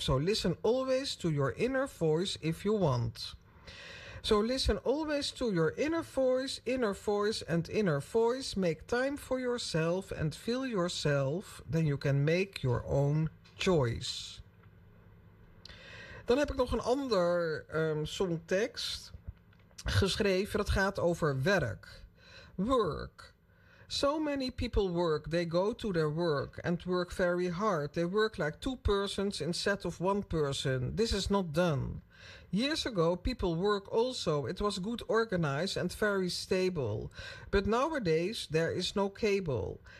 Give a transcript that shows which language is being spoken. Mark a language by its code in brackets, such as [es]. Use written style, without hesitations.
[en] So listen always to your inner voice if you want. So listen always to your inner voice. Make time for yourself and feel yourself. Then you can make your own choice. [nl] Dan heb ik nog een ander songtekst geschreven. Dat gaat over werk. Work. [en] So many people work, they go to their work and work very hard. They work like 2 persons instead of 1 person. This is not done. Years ago, people work also. It was good organized and very stable. But nowadays, there is no cable.